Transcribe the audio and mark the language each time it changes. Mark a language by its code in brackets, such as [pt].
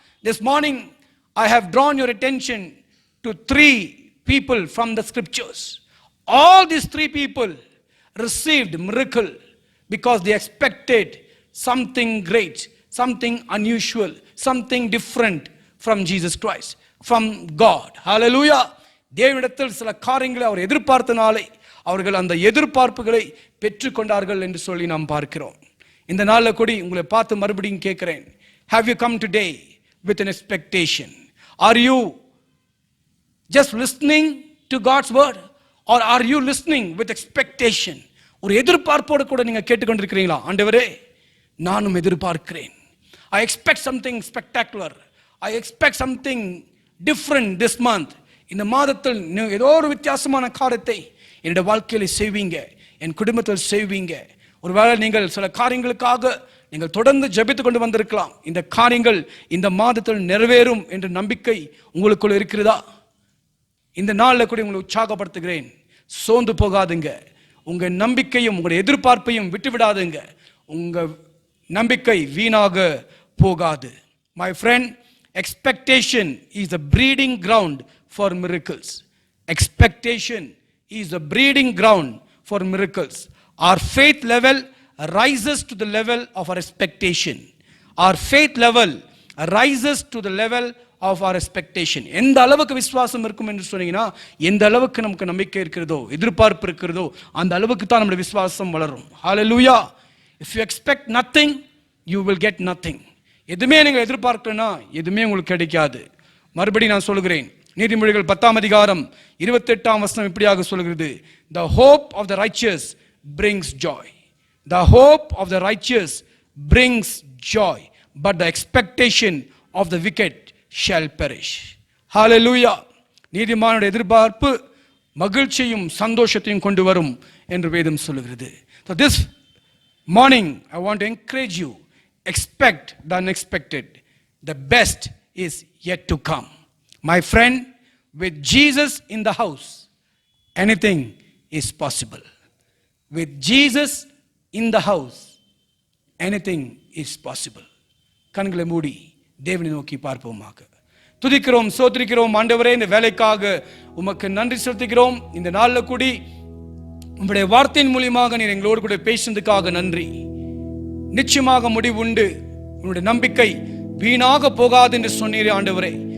[en] This morning I have drawn your attention to 3 people from the scriptures. All these 3 people received miracle because they expected something great, something unusual, something different from Jesus Christ, from God. Hallelujah. [ta] தேவனிடத்தில் சில காரியங்களை அவர் எதிர்பார்த்தனாலே அவர்கள் அந்த எதிர்பார்ப்புகளை பெற்றுக்கொண்டார்கள் என்று சொல்லி நாம் பார்க்கிறோம். இந்த நாளில் கூடி உங்களை பார்த்து மறுபடியும் கேட்கிறேன், [en] have you come today with an expectation? Are you just listening to God's word? Or are you listening with expectation? [ta] ஒரு எதிர்பார்ப்போடு கூட நீங்க கேட்டுக்கொண்டிருக்கிறீங்களா? ஆண்டவரே, நானும் எதிர்பார்க்கிறேன். [en] I expect something spectacular. I expect something different this month. [ta] இந்த மாதத்தில் ஏதோ ஒரு வித்தியாசமான காரியத்தை என்னுடைய வாழ்க்கையில் செய்வீங்க, என் குடும்பத்தில் செய்வீங்க. ஒருவேளை நீங்கள் சில காரியங்களுக்காக நீங்கள் தொடர்ந்து ஜெபித்துக் கொண்டு வந்திருக்கலாம். இந்த காரியங்கள் இந்த மாதத்தில் நிறைவேறும் என்ற நம்பிக்கை உங்களுக்குள்ள இருக்கிறதா? இந்த நாளில் கூட உங்களை உற்சாகப்படுத்துகிறேன். சோர்ந்து போகாதுங்க. உங்க நம்பிக்கையும் உங்களுடைய எதிர்பார்ப்பையும் விட்டுவிடாதுங்க. உங்க நம்பிக்கை வீணாக போகாது. [en] My friend, expectation is a breeding ground for miracles. Expectation is a breeding ground for miracles. Our faith level rises to the level of our expectation. Our faith level rises to the level of our expectation. [ta] எந்த அளவுக்கு விசுவாசம் இருக்கும் என்று சொன்னீங்கன்னா, எந்த அளவுக்கு நமக்கு நம்பிக்கை இருக்கிறதோ, எதிர்பார்ப்பு இருக்கிறதோ, அந்த அளவுக்கு தான் நம்முடைய விசுவாசம் வளரும். [en] Hallelujah. If you expect nothing, you will get nothing. [ta] எதுவுமே நீங்கள் எதிர்பார்க்கலன்னா எதுவுமே உங்களுக்கு கிடைக்காது. மறுபடியும் நான் சொல்கிறேன், நீதிமொழிகள் 10ஆம் அதிகாரம் 28ஆம் வசனம் இப்படியாக சொல்கிறது, [en] The hope of the righteous brings joy. The hope of the righteous brings joy, but the expectation of the wicked shall perish. Hallelujah. [ta] நீதிமானுடைய எதிர்பார்ப்பு மகிழ்ச்சியும் சந்தோஷத்தையும் கொண்டு வரும் என்று வேதம் சொல்கிறது. [en] So this morning I want to encourage you, expect the unexpected. The best is yet to come. My friend, with Jesus in the house, anything is possible. With Jesus in the house, anything is possible. [ta] கண்களை மூடி தேவனை நோக்கி பார்ப்போமாக. துதிக்கிறோம், சோத்திரிக்கிறோம். ஆண்டவரே, இந்த வேலைக்காக உமக்கு நன்றி செலுத்துகிறோம். இந்த நாளில் கூடி உங்களுடைய வார்த்தையின் மூலியமாக நீர் எங்களோடு கூட பேசுனதுக்காக நன்றி. நிச்சயமாக முடிவு உண்டு. உன்னுடைய நம்பிக்கை வீணாக போகாது என்று சொன்னீரே ஆண்டவரே.